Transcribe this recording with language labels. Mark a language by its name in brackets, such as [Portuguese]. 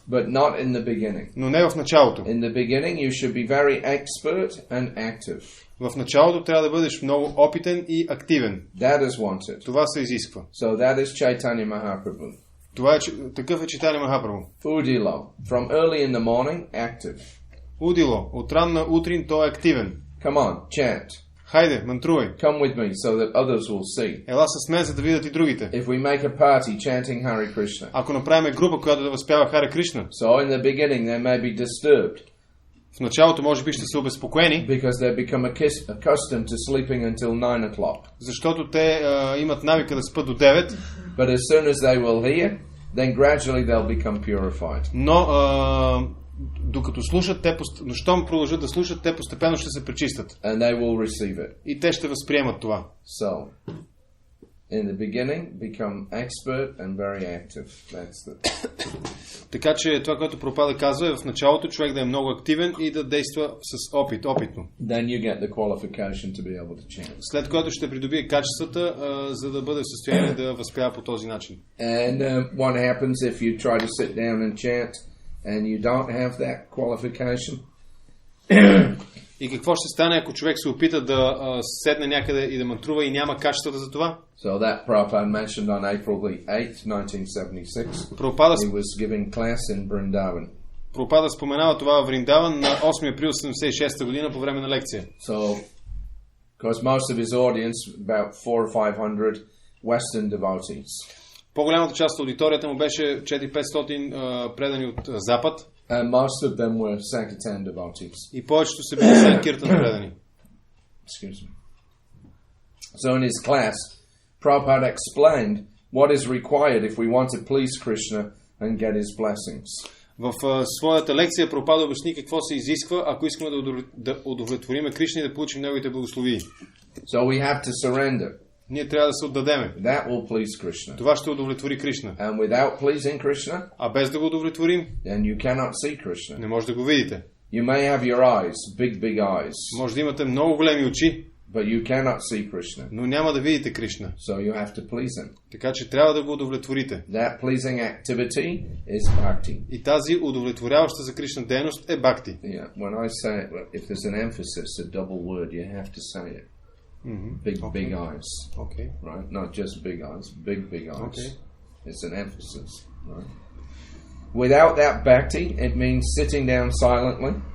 [English] But not in the beginning. [Bulgarian] Но не в началото. [English] In the beginning you should be very expert and active. [Bulgarian] В началото трябва да бъдеш много опитен и активен. [English] That is wanted. [Bulgarian] Това се изисква. [English] So that is Chaitanya Mahaprabhu. [Bulgarian] Това е, такъв е Чайтаня Махапрабху. [Bangla] Udilo. [English] From early in the morning, active. [Bangla] Удило. [Bulgarian] От ранна утрин той е активен. [English] Come on, chant. [Bulgarian] Хайде, мантрувай. [English] Come with me so that others will see. [Bulgarian] Ела с мен, за да видят и другите. [English] If we make a party chanting Hare Krishna. [Bulgarian] Ако направим група, която да възпява Харе Кришна. [English] So in the beginning they may be disturbed. [Bulgarian] В началото може би ще са обезпокоени, [English] Because they become accustomed to sleeping until 9 o'clock. [Bulgarian] защото те имат навика да спят до 9. [English] But as soon as they will hear, then gradually they'll become purified. [Bulgarian] Но докато слушат, но щом продължат да слушат, те постепенно ще се пречистят. [English] And they will receive it. [Bulgarian] И те ще възприемат това. [English] So, in the beginning, become expert and very active. That's the... [Bulgarian] Така че това, което Прабхупада казва, е в началото човек да е много активен и да действа с опитно. [English] Then you get the qualification to be able to chant. [Bulgarian] След което ще придобие качествата, за да бъде в състояние да възпява по този начин. [English] And what happens if you try to sit down and chant and you don't have that qualification? [Bulgarian] И какво ще стане, ако човек се опита да седне някъде и да мантрува и няма качествата за това? [English] So that Prabhupada mentioned on April the 8th, 1976. [Bulgarian] Прабхупада [English] He was giving class in Vrindavan. [Bulgarian] Прабхупада споменава това в Вриндаван на 8 април 1976 година по време на лекция. [English] So, because most of his audience, about 400 or 500 Western devotees. [Bulgarian] По-голямата част от аудиторията му беше 400-500 предани от Запад. [English] And most of them were Sankirtan devotees. [Bulgarian] И повечето са били Санкиртан предани. [English] Excuse me. So in his class, Prabhupada explained what is required if we want to please Krishna and get his blessings. [Bulgarian] В своята лекция Прабхупада обясни какво се изисква, ако искаме да удовлетвориме Кришна и да получим неговите благословии. [English] So we have to surrender. [Bulgarian] Ние трябва да се отдадеме. [English] That will please Krishna. [Bulgarian] Това ще удовлетвори Кришна. [English] And without pleasing Krishna, [Bulgarian] А без да го удовлетворим, [English] then you cannot see Krishna. [Bulgarian] не може да го видите. [English] You may have your eyes, big eyes, [Bulgarian] Може да имате много големи очи, [English] but you cannot see Krishna. [Bulgarian] но няма да видите Кришна. [English] So you have to please him. [Bulgarian] Така че трябва да го удовлетворите. [English] That pleasing activity is bhakti. [Bulgarian] И тази удовлетворяваща за Кришна дейност е бхакти. [English] Yeah, when I say it, if there's an emphasis, a double word, you have to say it. Big eyes. Okay. Right? Not just big eyes, big eyes. Okay. It's an emphasis. Right? Without that bhakti, it means sitting down silently.